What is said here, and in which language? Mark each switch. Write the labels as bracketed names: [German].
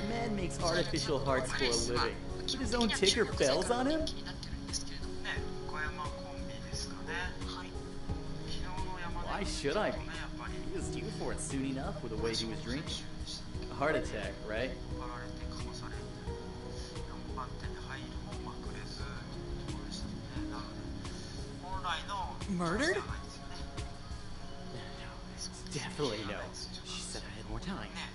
[English] The man makes artificial hearts for a living. Put his own ticker bells on him? [Japanese] 気になってるんですけれども、ね、小山コンビですかね。はい、昨日の山根 [English] Why should I be? [Japanese] ね、やっぱり [English] He was due for it soon enough with the way he was drinking. A heart attack, right? [Japanese] 引っ張られてかまされ4番手に入るもまくれずというところでしたね。なので本来の [English] Murdered? [Japanese] 調子ではないですよね。 [English] Definitely no. She said I had more time.